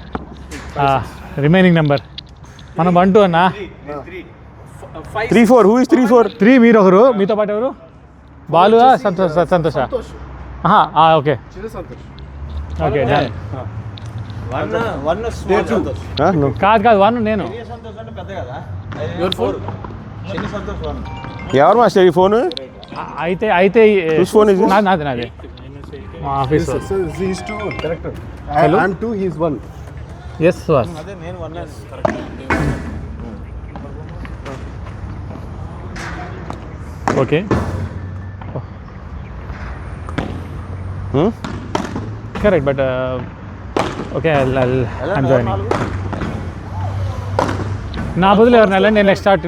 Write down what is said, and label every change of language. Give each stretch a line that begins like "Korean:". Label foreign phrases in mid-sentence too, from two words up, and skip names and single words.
English: remaining number
Telugu: మనం 1-2 అన్నా.
English: 3-4. who is 3-4?
Telugu: 3 మీరు ఒకరు, మీతో పాటు ఎవరు? బాలు సంతోష. ఓకే చిన్న సంతోష్.
English: okay done. No.
Telugu: కాదు 1 నేను.
English: Your phone?
Telugu: ఎవరు మాస్టర్ ఈ ఫోన్? అయితే
English: Whose phone is this?
Telugu: నాదే మా ఆఫీస్.
English: So he is 2 correct. Hello? I'm 2, he is 1. yes was. okay correct but okay I'm joining.
Telugu: నా బదులు ఎవరిని వెళ్ళండి. నేను
English: next start.